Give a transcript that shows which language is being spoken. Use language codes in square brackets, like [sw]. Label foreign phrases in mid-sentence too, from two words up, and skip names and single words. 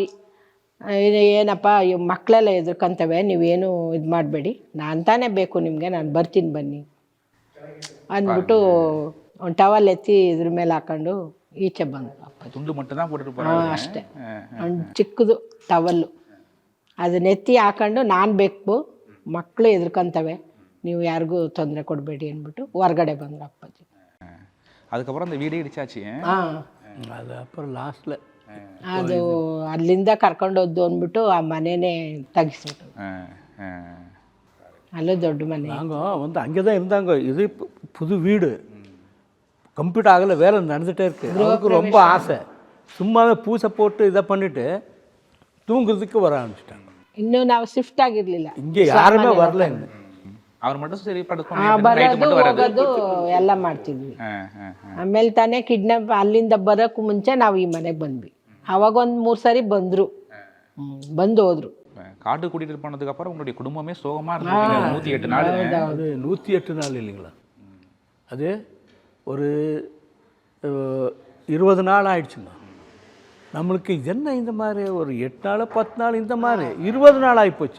[kn] ಏನಪ್ಪ ಮಕ್ಕಳೆಲ್ಲ ಎದುರ್ಕೊಂತವೆ, ನೀವೇನು ಇದು ಮಾಡಬೇಡಿ, ನಾನು ತಾನೇ ಬೇಕು ನಿಮಗೆ, ನಾನು ಬರ್ತೀನಿ ಬನ್ನಿ ಅಂದ್ಬಿಟ್ಟು ಒಂದು ಟವಲ್ ಎತ್ತಿ ಇದ್ರ ಮೇಲೆ ಹಾಕೊಂಡು ಈಚೆ ಬಂದರು. ಅಷ್ಟೇ, ಒಂದು ಚಿಕ್ಕದು ಟವಲ್ಲು ಅದನ್ನ ಎತ್ತಿ ಹಾಕೊಂಡು, ನಾನು ಬೇಕು, ಮಕ್ಕಳು ಎದುರ್ಕೊಂತವೆ, ನೀವು ಯಾರಿಗೂ ತೊಂದರೆ ಕೊಡಬೇಡಿ ಅಂದ್ಬಿಟ್ಟು ಹೊರಗಡೆ ಬಂದರು ಅಪ್ಪಾಜಿ. [ta] அதுக்கப்புறம் அந்த வீடே இடிச்சாச்சு. அது அப்புறம் லாஸ்ட்டில் [kn] ಅದು ಅಲ್ಲಿಂದ ಕರ್ಕೊಂಡೋದ್ದು ಅಂದ್ಬಿಟ್ಟು ಆ ಮನೆಯೇ ತೆಗಿಸ್ಬಿಟ್ಟು, ಅಲ್ಲೂ ದೊಡ್ಡ ಮನೆ. [ta] நாங்கள் வந்து அங்கே தான் இருந்தாங்க. இது புது வீடு கம்ப்ளீட் ஆகலை, வேலை நடந்துகிட்டே இருக்குது. அவருக்கு ரொம்ப ஆசை, சும்மாவே பூசை போட்டு இதை பண்ணிவிட்டு தூங்குறதுக்கு வர ஆரம்பிச்சிட்டாங்க. [kn] ಇನ್ನೂ ನಾವು ಶಿಫ್ಟ್ ಆಗಿರಲಿಲ್ಲ, [ta] இங்கே யாருமே வரல. இன்னும் அவர் மட்டும் சரி [kn] ಬರೋದು ಹೋಗೋದು ಎಲ್ಲ ಮಾಡ್ತಿದ್ವಿ. ಆಮೇಲೆ ತಾನೇ ಕಿಡ್ನಾಪ್ ಅಲ್ಲಿಂದ ಬರೋಕ್ಕೂ ಮುಂಚೆ ನಾವು ಈ ಮನೆಗೆ ಬಂದ್ವಿ. ಅವಾಗ ಒಂದು 3 ಸಾರಿ ಬಂದರು, ಬಂದು ಹೋದ್ರು. [ta] காட்டு கூட்டிட்டு போனதுக்கு அப்புறம் உங்களுடைய குடும்பமே சோகமா இருந்தது. 108 நாள். அது 108 நாள் இல்லைங்களா, அது ஒரு 20 நாள் ஆயிடுச்சுங்க. நம்மளுக்கு என்ன இந்த மாதிரி ஒரு 8 நாள் 10 நாள் இந்த மாதிரி 20 நாள் ஆகிப்போச்சு.